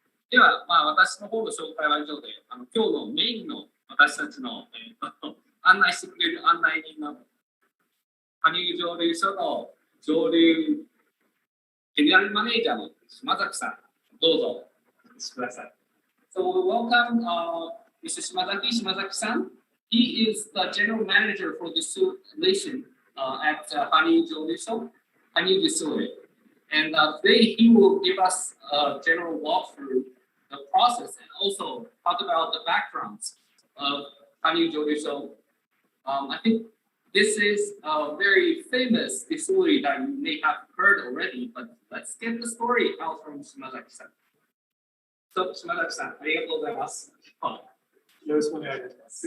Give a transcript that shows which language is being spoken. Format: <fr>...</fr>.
<ja>では、私の方の紹介は以上で、今日のメインの私たちの、案内してくれる案内人の羽生蒸溜所の蒸留ジェネラルマネージャーの島崎さん、どうぞお話しください。</ja> <en>So welcome, Mr. Shimazaki-san. He is the general manager for distillation at羽生蒸溜所,羽生Distillery. And today he will give us a general walkthrough the process and also talk about the backgrounds of羽生蒸溜所. I think this is a very famous distillery that you may have heard already, but let's get the story out from Shimazaki-san.</en> <ja>So, Shimazaki-san, ありがとうございます。よろしくお願いいたします。</ja>